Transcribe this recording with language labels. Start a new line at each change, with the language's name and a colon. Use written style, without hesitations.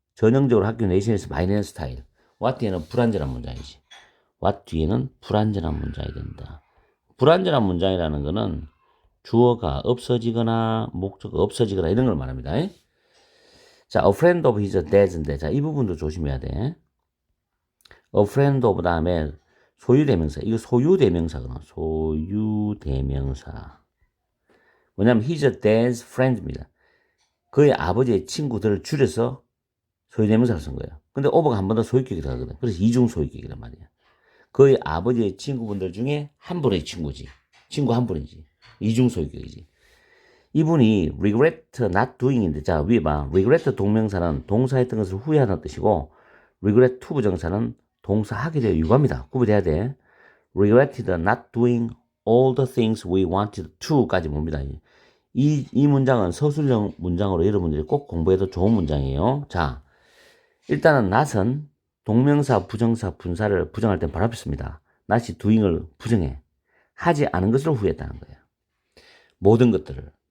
Korean: 전형적으로 학교 내신에서 많이 내는 스타일. what 뒤에는 불완전한 문장이지. what 뒤에는 불완전한 문장이 된다. 불완전한 문장이라는 거는 주어가 없어지거나 목적어가 없어지거나 이런 걸 말합니다. 자,
English: a friend of his dad
Korean: 인데, 자, 이 부분도 조심해야 돼. a friend of 다음에 소유대명사. 이거 소유대명사거든. 소유대명사. 뭐냐면
English: his dad's friend
Korean: 입니다. 그의 아버지의 친구들을 줄여서 소유대명사를 쓴 거예요. 근데 over가 한 번 더 소유격이라 하거든. 그래서 이중 소유격이란 말이야. 그의 아버지의 친구분들 중에 한 분의 친구지. 친구 한 분이지. 이중 소유격이지. 이분이
English: regret not doing
Korean: 인데, 자, 위에 봐. regret 동명사는 동사했던 것을 후회하는 뜻이고, regret to 부정사는 동사 하게 되어 유감이다. 구분해야 돼.
English: regretted not doing all the things we wanted to까지
Korean: 봅니다. 이 문장은 서술형 문장으로 여러분들이 꼭 공부해도 좋은 문장이에요. 자, 일단은 not은 동명사, 부정사, 분사를 부정할 땐 바로 앞에 씁니다. not이 doing을 부정해. 하지 않은 것을 후회했다는 거예요. 모든 것들을.